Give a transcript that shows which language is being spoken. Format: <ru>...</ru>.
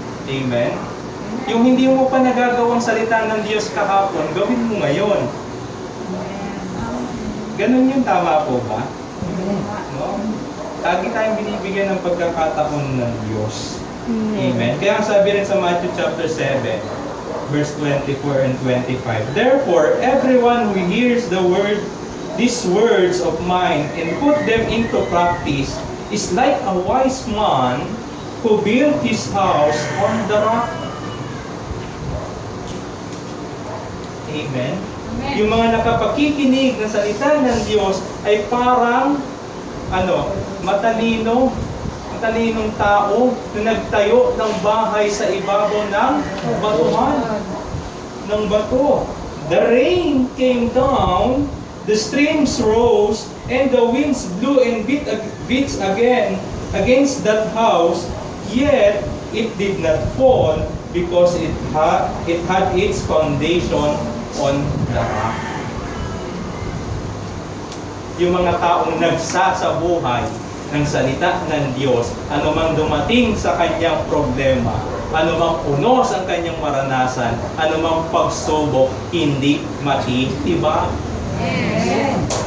<tl>Amen? Yung hindi mo pa nagagawang salita ng Diyos kahapon, gawin mo ngayon. Ganun yung tama po ba? No? Lagi tayong binibigyan ng pagkakataon ng Diyos. Amen. Kaya sabi rin sa</tl> <en>Matthew chapter 7, verse 24 and 25, therefore, everyone who hears these words of mine and put them into practice is like a wise man who built his house on the rock. Amen.</en> <tl>Yung mga nakapakikinig ng salita ng Diyos ay parang matalinong tao na nagtayo ng bahay sa ibabaw ng batuhan, ng bato.</tl> <en>The rain came down, the streams rose, and the winds blew and beat again against that house, yet it did not fall because it had its foundation on the rock.</en> <tl>Yung mga taong nagsasabuhay ng salita ng Diyos, anumang dumating sa kanyang problema, anumang unos ang kanyang maranasan, anumang pagsubok, hindi matitibag. Amen.</tl>